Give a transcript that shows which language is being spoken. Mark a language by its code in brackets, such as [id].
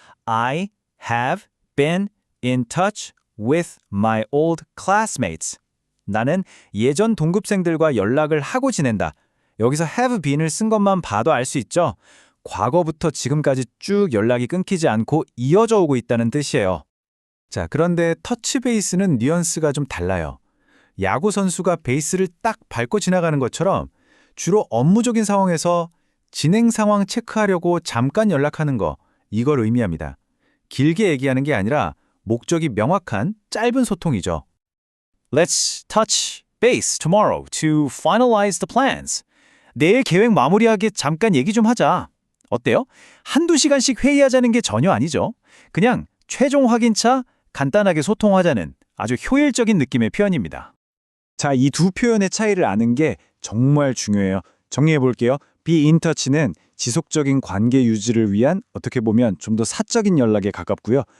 [en] I have been in touch with my old classmates. [ko] 나는 예전 동급생들과 연락을 하고 지낸다. 여기서 have been을 쓴 것만 봐도 알 수 있죠. 과거부터 지금까지 쭉 연락이 끊기지 않고 이어져 오고 있다는 뜻이에요. 자, 그런데 터치 베이스는 뉘앙스가 좀 달라요. 야구 선수가 베이스를 딱 밟고 지나가는 것처럼 주로 업무적인 상황에서 진행 상황 체크하려고 잠깐 연락하는 거, 이걸 의미합니다. 길게 얘기하는 게 아니라 목적이 명확한 짧은 소통이죠. [en] Let's touch base tomorrow to finalize the plans. [ko] 내일 계획 마무리하기 잠깐 얘기 좀 하자. 어때요? 한두 시간씩 회의하자는 게 전혀 아니죠. 그냥 최종 확인차 간단하게 소통하자는 아주 효율적인 느낌의 표현입니다. 자, 이 두 표현의 차이를 아는 게 정말 중요해요. 정리해 볼게요. be in touch는 지속적인 관계 유지를 위한 어떻게 보면 좀 더 사적인 연락에 가깝고요.